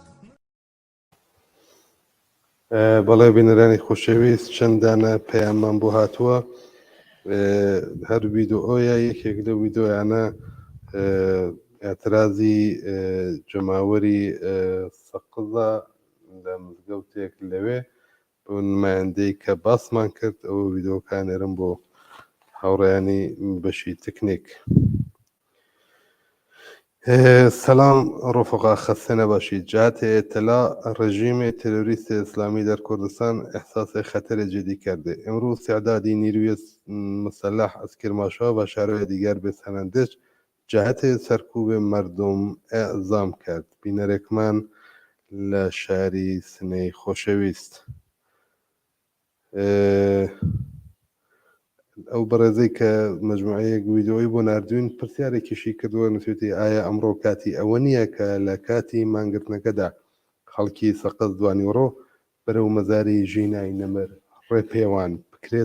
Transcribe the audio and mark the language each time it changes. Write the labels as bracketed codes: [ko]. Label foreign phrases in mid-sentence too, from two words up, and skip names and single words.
[ckb] بەڵێ بینەرانی خۆشەویست چەندانە پەیامان بۆ هاتووە هەر ویدۆیە یەکێک لە ویدۆیانە ئاعترازی جەماوەری سەقزە لە مزگەوتێک لەوێ بۆ نمایندەی کە باسمان کرد ئەوە ویدۆکانێرم بۆ هاوڕێیانی بەشی تکنیک. [fa] سلام رفقا خسته نباشید. جهت اطلاع رژیم تروریست اسلامی در کردستان احساس خطر جدی کرده. امروز تعدادی نیروی مسلح از کرمانشاه و شهرهای دیگر به سنندج جهت سرکوب مردم اعزام کرد. [ckb] بینەرێکمان لە شاری سنەی خۆشەویست. ئەو بەڕێزەی کە مجموعەیەک ویدۆی بۆ نردوین پرسیارێکیشی کردووە نووسێتی ئایا ئەمڕۆ کاتی ئەوە نییە کە لە کاتی مانگرتنەکەدا خەڵکی سەقز دوانیوڕۆ بەرەو مەزاری ژینای نەمر ڕێپێوان بکرێت.